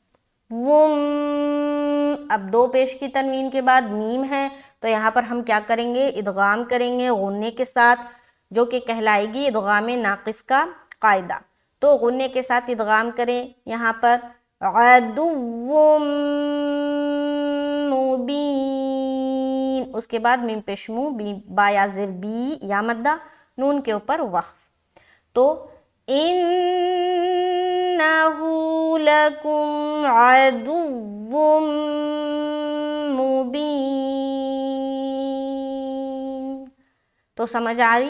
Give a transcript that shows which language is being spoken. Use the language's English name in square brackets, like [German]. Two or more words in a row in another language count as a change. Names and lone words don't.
[Urdu] اب دو پیش کی تنوین کے بعد میم ہے، تو یہاں پر ہم کیا کریں گے؟ ادغام کریں گے غنے کے ساتھ، جو کہ کہلائے گی ادغام ناقص کا قاعدہ۔ تو غنے کے ساتھ ادغام کریں یہاں پر [Arabic] عَدُوٌّ مُبِینٌ، [Urdu] اس کے بعد میم پیش مو، با یا زیر بی یا مدہ، نون کے اوپر وقف۔ [Arabic] تو اِنَّهُ لَکُمْ عَدُوٌّ مُبِینٌ۔ [Urdu] تو سمجھ آ رہی؟